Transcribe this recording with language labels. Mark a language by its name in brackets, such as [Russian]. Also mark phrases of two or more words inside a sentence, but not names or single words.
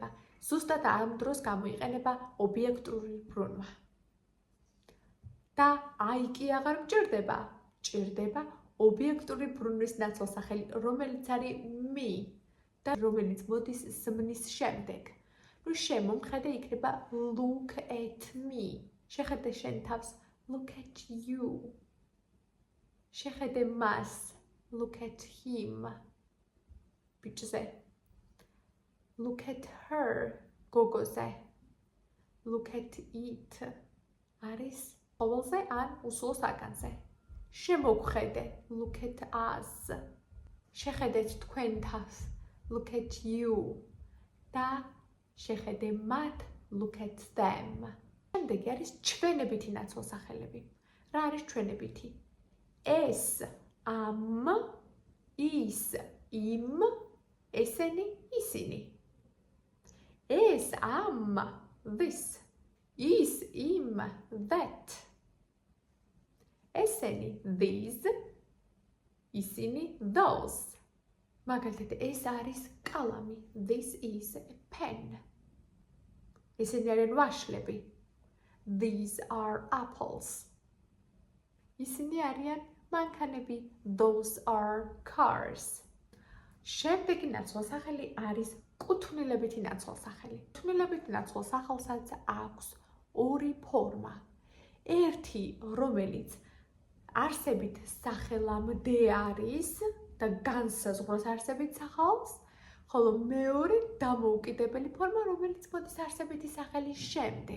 [Georgian] ზუსტად ამ დროს გამოიყენება ობიექტური ბრუნვა. და I კი აღარ მჭირდება, ჭირდება ობიექტური ბრუნვის ნაცვალ სახელი, რომელიც არის me და რომელიც მოდის ზმნის შემდეგ. შემომხედე იქნება [English] look at me. [Georgian] შეხედე შენ თავს, [English] look at you. [Georgian] შეხედე მას, [English] look at him. ბიჭზე. Look at her, გოგოზე. Look at it. [Georgian] არის ყოველზე ან უსულო საგანზე. შემოგხედე, [English] look at us. [Georgian] შეხედეთ თქვენ თავს, [English] look at you. [Georgian] და შეხედე მათ, [English] look at them. [Georgian] შემდეგი არის ჩვენებითი ნაცვალ სახელები. რა არის ჩვენებითი? ეს, ამ, ის, იმ, ესენი, ისინი. ეს, ამ, this, ის, იმ, that. ესენი, these, ისინი, those. მაგალითად, ეს არის კალამი, [English] this is a pen. [Georgian] ესენი არიან ვაშლები, [English] these are apples. [Georgian] ისინი არიან მანქანები, [English] those are cars. [Georgian] შემდეგი ნაცვალ სახელი არის კუთვნილებითი ნაცვალ სახელი. კუთვნილებითი ნაცვალ სახელსაც აქვს ორი ფორმა. ერთი, რომელიც არსებით სახელამდე არის და განსაზღვროს არსებით სახალხს, ხოლო მეორე დამოუკიდებელი ფორმა, რომელიც მოდის არსებითი სახელის შემდეგ.